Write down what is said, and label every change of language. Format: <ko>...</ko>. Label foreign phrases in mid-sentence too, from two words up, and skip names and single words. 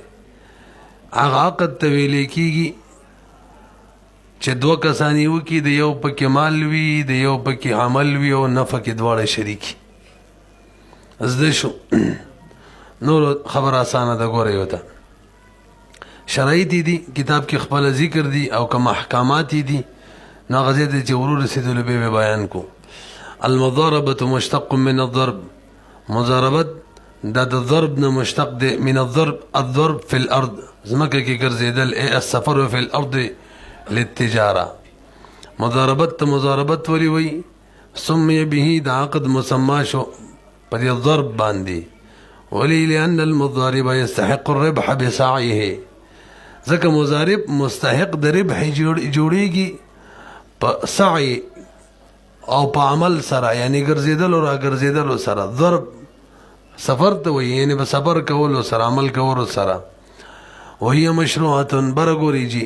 <ps>هغه عقد ته ویل کېږي چې دوه کسان یو کې د یو پکې مال وي، د یو پکې عمل وي او نفع کې دواړه شریک. زده شو نور خبر اسانه ده. ګوره یو ته شرایط دي کتاب کې خپل ذکر دي او کوم احکامات دي نو غزه دي چې ورور رسیدل به بیان کو.</ps> <ar>المضاربه مشتق من الضرب.</ar> <ps>مضاربت د ضرب نه مشتق دی.</ps> <ar>من الضرب، الضرب في الارض،</ar> <ps>زمکه کې ګرځیدل.</ps> <ar>السفر في الارض للتجاره.</ar> <ps>مضاربت مضاربت ولی وی سمي به د عقد مسمى شو په دې ضرب باندې.</ps> <ar>ولی لأن المضارب يستحق الربح بسعيه،</ar> <ps>ځکه مضارب مستحق د ربح جوړیږي په سعی او په عمل سره، یعنی ګرځیدل او را ګرځیدل سره. ضرب سفر ته وي، یعنی په سفر کولو سره، عمل کولو سره.</ps> <ar>وهي مشروعه برګوریږي.</ar>